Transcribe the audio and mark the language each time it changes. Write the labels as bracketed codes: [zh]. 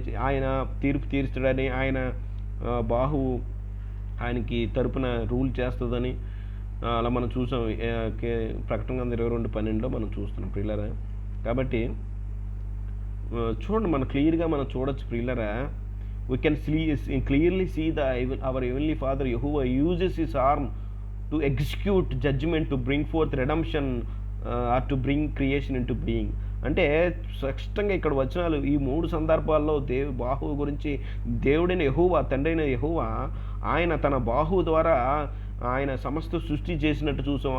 [te] ఆయన తీర్పు తీర్చడని, ఆయన బాహువు ఆయనకి తరపున రూల్ చేస్తుందని అలా మనం చూసాం. ప్రకటన గ్రంథం 22:12 మనం చూస్తున్నాం ప్రియులరా. కాబట్టి చూడండి, మనం క్లియర్గా మనం చూడొచ్చు ప్రియులరా. [en] We can clearly see our Heavenly Father Yehovah uses his arm to execute judgment, to bring forth redemption, or to bring creation into being. [te] అంటే స్పష్టంగా ఇక్కడ వచనాలు ఈ 3 సందర్భాల్లో బాహువు గురించి దేవుడైన యెహోవా, తండ్రి అయిన యెహోవా ఆయన తన బాహువు ద్వారా ఆయన సమస్త సృష్టి చేసినట్టు చూసాం.